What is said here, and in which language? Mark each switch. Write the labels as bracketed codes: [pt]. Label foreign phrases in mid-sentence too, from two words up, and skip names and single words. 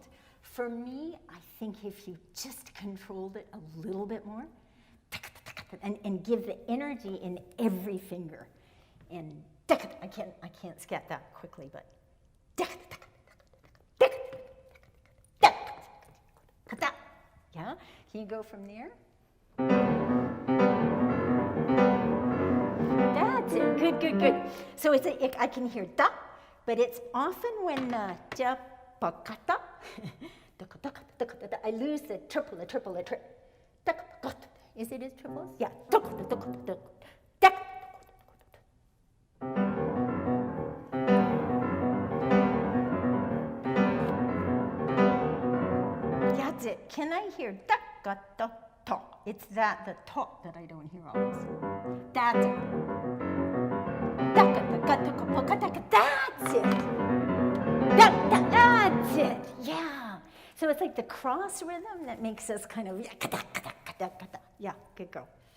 [en] For me, I think if you just controlled it a little bit more, and give the energy in every finger, and I can't scat that quickly, but yeah, can you go from there? That's it. Good, good, good. So I can hear da, but it's often when ja, pa, ka, da, I lose the triple. Is it as triples? Yeah. That's it. Can I hear da, ga, da, ta? It's the ta that I don't hear always. That's it. That's it. That's it. Yeah. So it's like the cross rhythm that makes us kind of, yeah, good girl.